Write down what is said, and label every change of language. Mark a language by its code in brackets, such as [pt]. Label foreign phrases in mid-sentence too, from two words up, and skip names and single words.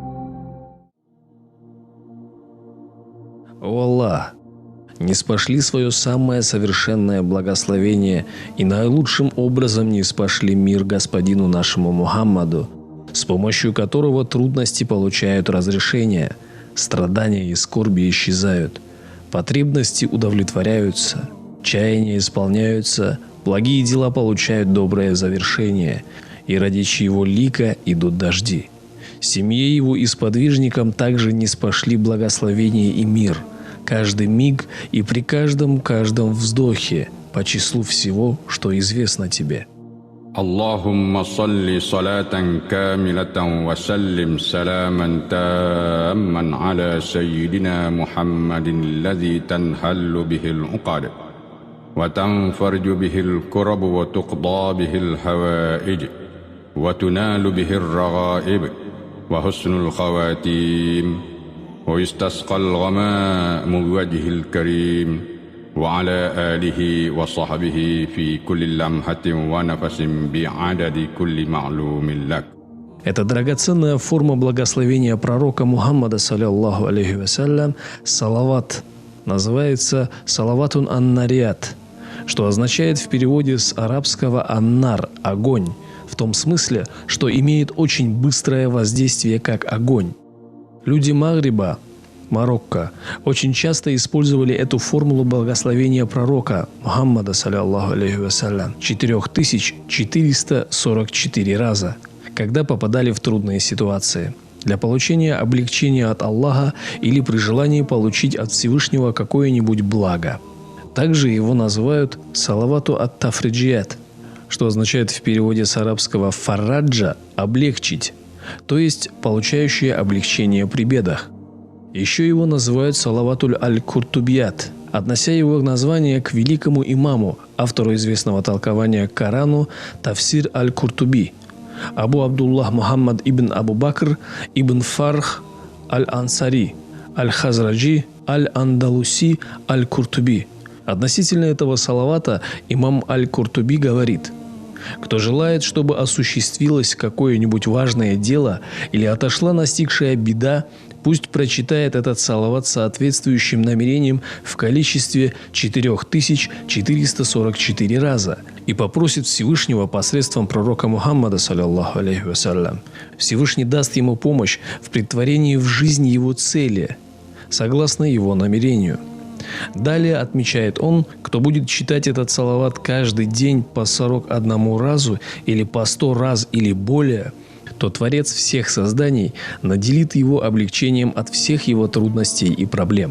[ru] О Аллах, ниспошли свое самое совершенное благословение и наилучшим образом ниспошли мир господину нашему Мухаммаду, с помощью которого трудности получают разрешение, страдания и скорби исчезают, потребности удовлетворяются, чаяния исполняются, благие дела получают доброе завершение, и ради чьего лика идут дожди. Семье его и сподвижникам также ниспошли благословение и мир, каждый миг и при каждом вздохе, по числу всего, что известно тебе. [ar] اللهم صل صلاة كاملة وسلم سلاما تاما على سيدنا محمد الذي تنحل به العقد وتنفرج به الكرب وتقضى به الحوائج وتنال به الرغائب وحسن الخواتيم ويستسقى الغمام بوجه الكريم وعلى آله وصحبه في كل لمحة ونفس بعدد كل معلوم لك. [ru] Эта драгоценная форма благословения пророка Мухаммада, [ar] صلى الله عليه وسلم, [ru] салават, называется [ar] صلاة النارية, [ru] что означает в переводе с арабского аннар – огонь, в том смысле, что имеет очень быстрое воздействие как огонь. Люди Магриба, Марокко, очень часто использовали эту формулу благословения пророка Мухаммада, [ar] صلى الله عليه وسلم, [ru] 4444 раза, когда попадали в трудные ситуации, для получения облегчения от Аллаха или при желании получить от Всевышнего какое-нибудь благо. Также его называют [ar] صلاة التفريجية, [ru] что означает в переводе с арабского «фарраджа» – «облегчить», то есть получающее облегчение при бедах. Еще его называют [ar] صلاة القرطبية, [ru] относя его название к великому имаму, автору известного толкования к Корану Тафсир аль-Куртуби, Абу Абдуллах Мухаммад ибн Абу Бакр ибн Фарх аль-Ансари, аль-Хазраджи, аль-Андалуси, аль-Куртуби. Относительно этого салавата имам аль-Куртуби говорит: «Кто желает, чтобы осуществилось какое-нибудь важное дело или отошла настигшая беда, пусть прочитает этот салават соответствующим намерением в количестве 4444 раза и попросит Всевышнего посредством пророка Мухаммада, [ar] صلى الله عليه وسلم. [ru] Всевышний даст ему помощь в претворении в жизнь его цели, согласно его намерению». Далее отмечает он, кто будет читать этот салават каждый день по 41 разу или по 100 раз или более, то Творец всех созданий наделит его облегчением от всех его трудностей и проблем.